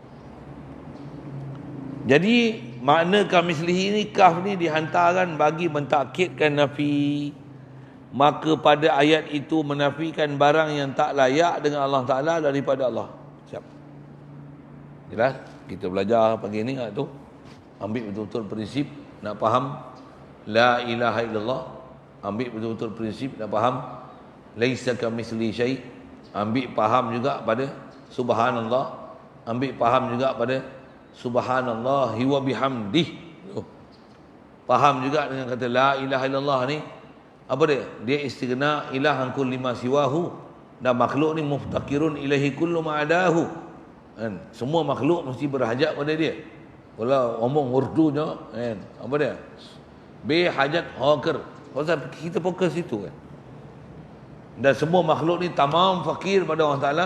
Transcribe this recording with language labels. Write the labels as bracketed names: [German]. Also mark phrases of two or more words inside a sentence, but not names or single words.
[Malay] Jadi makna kamislihi ni, kaf ni dihantarkan bagi mentakkidkan nafi. Maka pada ayat itu menafikan barang yang tak layak dengan Allah Ta'ala daripada Allah. Siap. Jelas? Kita belajar pagi ni tu. Ambil betul-betul prinsip, nak faham [Arabic] لا إله إلا الله. [Malay] Ambil betul-betul prinsip, nak faham [Arabic] ليس كمثله شيء'. [Malay] Ambil faham juga pada subhanallah. Ambil faham juga pada [Arabic] سبحان الله وبحمده. [Malay] Faham juga dengan kata [Arabic] لا إله إلا الله [Malay] ni. Apa dia? Dia [Arabic] استغناء إلهاً كل ما سواه. [Malay] Dan makhluk ni [Arabic] مفتقر إليه كل ما عداه. [Malay] Kan? Semua makhluk mesti berhajat pada dia. Kalau omong urdunya kan, apa dia? Be hajat haqir. Pasal kita fokus itu kan. Dan semua makhluk ni tamam fakir pada Allah Taala.